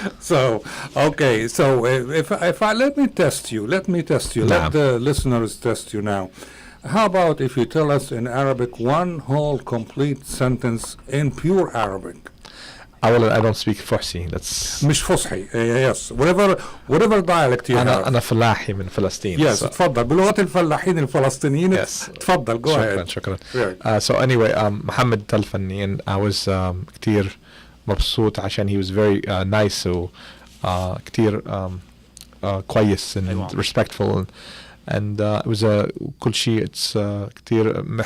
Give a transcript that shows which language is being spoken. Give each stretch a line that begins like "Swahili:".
English: So, okay. So if I let me test you. Let
Arabic: Naam.
English: the listeners test you now. How about if you tell us in Arabic one whole complete sentence in pure Arabic? I don't speak Farsi. That's
Arabic: مش فصحي.
English: Yes. Whatever dialect you have.
Arabic: أنا فلاحي من فلسطين.
English: Yes. So-
Arabic: تفضل بلغة الفلاحين الفلسطينيين.
English: Yes.
Arabic: تفضل.
English: Go ahead.
Arabic: شكرا.
English: Right. So anyway,
Arabic: محمد تلفني,
English: and I was
Arabic: كتير مبسوط عشان
English: he was very nice
Arabic: و كتير كويس
English: and respectful, and it was
Arabic: كل شيء
English: it's
Arabic: كتير